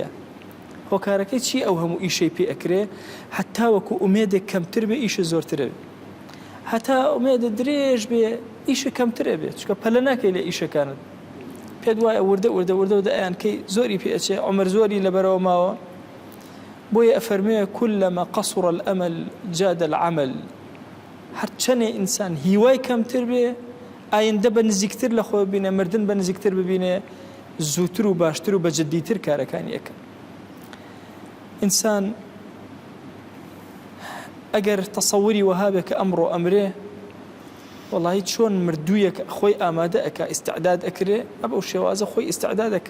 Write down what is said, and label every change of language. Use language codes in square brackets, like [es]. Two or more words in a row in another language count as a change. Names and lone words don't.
[ckb] هۆکارەکەی چی ئەو هەموو ئیشەی پێ ئەکرێ حتا وەکو ئومێدێک کەمتر بێ ئیشە زۆرترە بێ هەتا ئومێدە درێژ بێ ئیشە کەمترە بێت چکە پەلە ناکەی لە ئیشەکانت پێت وایە وردە ئەیانکەی زۆری پێچێ عمر زۆری لەبەرەوە ماوە بۆیە ئەفەرمێ [ar] كلما قصر الأمل جاد العمل [ckb] هەر چەنێ ئینسان هیوای کەمتر بێ ئایندە بە نزیکتر لە خۆ ببینێ مردن بە نزیکتر ببینێ زووتر و باشتر و بە جددیتر کارەکانی ئەکە. ئینسان ئەگەر تەسەوری وەهابێ کە ئەمڕۆ ئەمرێ وەڵاهی چۆن مردوویەک خۆی ئامادە ئەکا ئیستعداد ئەکرێ ئەو شێوازە خۆی ئیستعداد ئەکا.